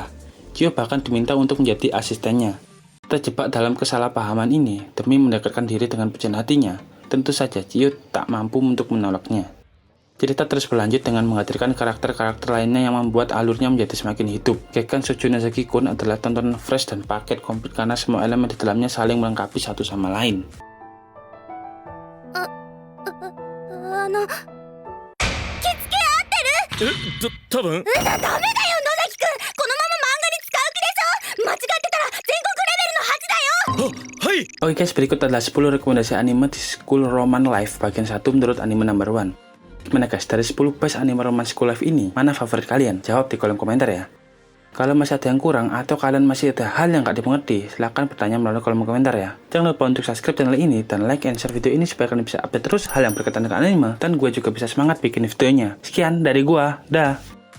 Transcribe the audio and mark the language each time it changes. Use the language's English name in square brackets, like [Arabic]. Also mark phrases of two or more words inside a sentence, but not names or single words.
[Indonesian] Chiyo bahkan diminta untuk menjadi asistennya. Terjebak dalam kesalahpahaman ini demi mendekatkan diri dengan pujian hatinya, tentu saja Chiyo tak mampu untuk menolaknya. Cerita terus berlanjut dengan menghadirkan karakter-karakter lainnya yang membuat alurnya menjadi semakin hidup. Gekkan Shoujo Nozaki-kun adalah tontonan fresh dan paket komplit karena semua elemen di dalamnya saling melengkapi satu sama lain. [Japanese] 多分ダメだよ野崎くん、このまま漫画に使う気でしょ。間違ってたら全国レベルの恥だよ。はい。 [Indonesian] Oke guys, berikut adalah 10 rekomendasi anime di [English] School Roman Life [Indonesian] bagian 1 menurut [English] anime number 1. [Indonesian] Gimana guys, dari 10 [English] best anime romance School Life [Indonesian] ini, mana favorit kalian? Jawab di kolom komentar ya. Kalau masih ada yang kurang atau kalian masih ada hal yang gak dimengerti, silahkan bertanya melalui kolom komentar ya. Jangan lupa untuk subscribe channel ini dan [English] like and share [Indonesian] video ini supaya kalian bisa update terus hal yang berkaitan dengan anime dan gue juga bisa semangat bikin videonya. Sekian dari gua, dah.